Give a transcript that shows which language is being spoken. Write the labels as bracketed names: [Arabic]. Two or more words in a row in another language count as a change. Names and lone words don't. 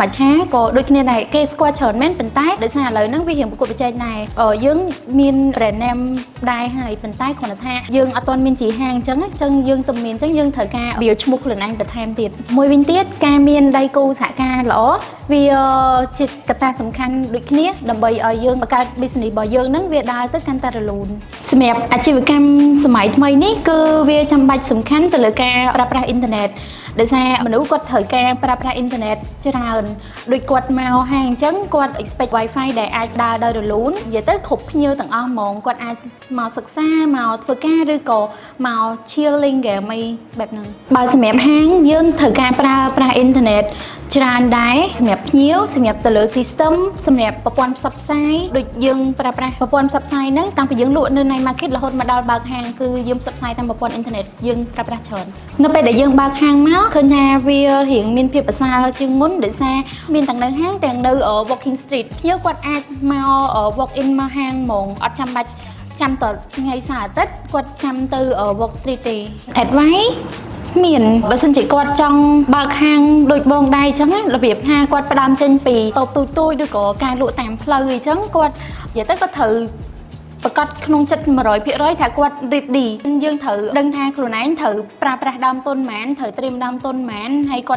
[Khmer] ច្ឆាក៏ដូចគ្នាដែរគេស្គាល់ច្រើនមែនប៉ុន្តែដោយសារឥឡូវហ្នឹងវារៀងប្រកួតប្រជែងដែរយើងមាន [English] brand name [Khmer] ដែរហើយប៉ុន្តែគ្រាន់តែថាយើងអត់ទាន់មានជាហាងអញ្ចឹងយើងទៅមានអញ្ចឹងយើងត្រូវការវាឈ្មោះខ្លួនឯងបន្ថែមទៀតមួយវិញទៀតការមានដៃគូសហការល្អវាជាកត្តាសំខាន់ដូចគ្នាដើម្បីឲ្យយើងបង្កើត business របស់យើងហ្នឹងវាដើរទៅកាន់តែរលូនសម្រាប់អាជីវកម្មសម័យថ្មីនេះគឺវាចាំបាច់សំខាន់ទៅលើការ ប្រើប្រាស់អ៊ីនធឺណិតដោយសារមនុស្សគាត់ត្រូវការប្រើប្រាស់អ៊ីនធឺណិតច្រើនដូចគាត់មកហាងអញ្ចឹងគាត់ [English] expect Wi-Fi [Khmer] ដែលអាចដើរដោយរលូននិយាយទៅគ្រប់ភ្ញៀវ ទាំងអស់ហ្មងគាត់អាចមកសិក្សាមកធ្វើការឬក៏មក [English] chilling game [Khmer] អីបែបហ្នឹងបើសម្រាប់ហាងយើងត្រូវការប្រើប្រាស់អ៊ីនធឺណិតច្រើនដែរសម្រាប់ភ្ញៀវសម្រាប់ទៅលើ system សម្រាប់ប្រព័ន្ធផ្សព្វផ្សាយដូចយើងប្រើប្រាស់ប្រព័ន្ធផ្សព្វផ្សាយហ្នឹងតាំងពីយើងលក់នៅ Night Market រហូតមកដល់បើកហាងគឺយើងផ្សព្វផ្សាយតាមប្រព័ន្ធអ៊ីនធឺណិតយើងប្រើប្រាស់ច្រើននៅពេលដែលយើងបើកហាងមកឃើញថាវារៀងមានភាពប្រសើរជាងមុនដោយសារមានទាំងនៅហាងទាំងនៅ [English] walking street [Khmer] ភ្ញៀវគាត់អាចមក [English] walk in [Khmer] មកហាងហ្មងអត់ចាំបាច់ចាំតថ្ងៃសៅរ៍អាទិត្យគាត់ចាំទៅ [English] walk street [Khmer] ទេ adviceមានបើសិនជាគាត់ចង់បើកហាងដូចបងដែរអញ្ចឹងរបៀបថាគាត់ផ្ដើមចេញពីតូបទូចឬក៏ការលក់តាមផ្លូវអញ្ចឹងគាត់និយាយទៅគាត់ត្រូវប្រកាសក្នុងចិត្ត 100% ថាគាត់ ready យើងត្រូវដឹងថាខ្លួនឯងត្រូវប្រើប្រាស់ដើមទុនហ្មងត្រូវត្រៀមដើមទុនហ្មងហើយគាត់